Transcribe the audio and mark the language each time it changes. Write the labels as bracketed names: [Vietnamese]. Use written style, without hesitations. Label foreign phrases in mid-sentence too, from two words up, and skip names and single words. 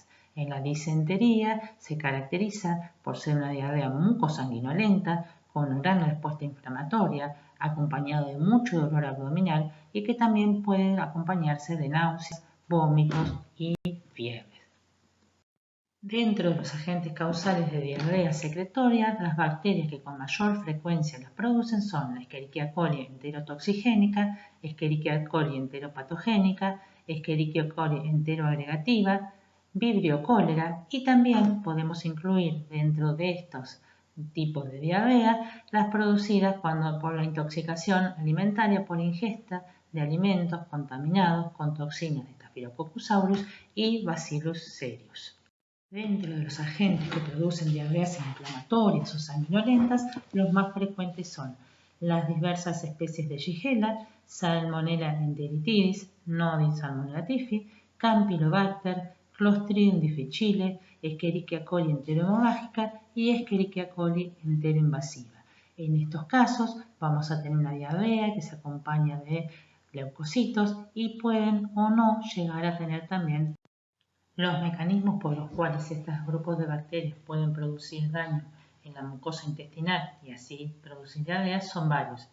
[Spanish] En la disentería se caracteriza por ser una diarrea mucosanguinolenta con gran respuesta inflamatoria, acompañado de mucho dolor abdominal y que también puede acompañarse de náuseas, vómitos y fiebres. Dentro de los agentes causales de diarrea secretoria, las bacterias que con mayor frecuencia las producen son la Escherichia coli enterotoxigénica, Escherichia coli enteropatogénica, Escherichia coli enteroagregativa, Vibrio cholera y también podemos incluir dentro de estos tipos de diarrea las producidas por la intoxicación alimentaria por ingesta de alimentos contaminados con toxinas de Staphylococcus aureus y Bacillus cereus. Dentro de los agentes que producen diarreas inflamatorias o sanguinolentas, los más frecuentes son las diversas especies de Shigella, Salmonella enteritidis, Nodin Salmonella typhi, Campylobacter, Clostridium difficile, Escherichia coli enterohemorrágica y Escherichia coli enteroinvasiva. En estos casos vamos a tener una diarrea que se acompaña de leucocitos y pueden o no llegar a tener también. Los mecanismos por los cuales estos grupos de bacterias pueden producir daño en la mucosa intestinal y así producir diarreas son varios.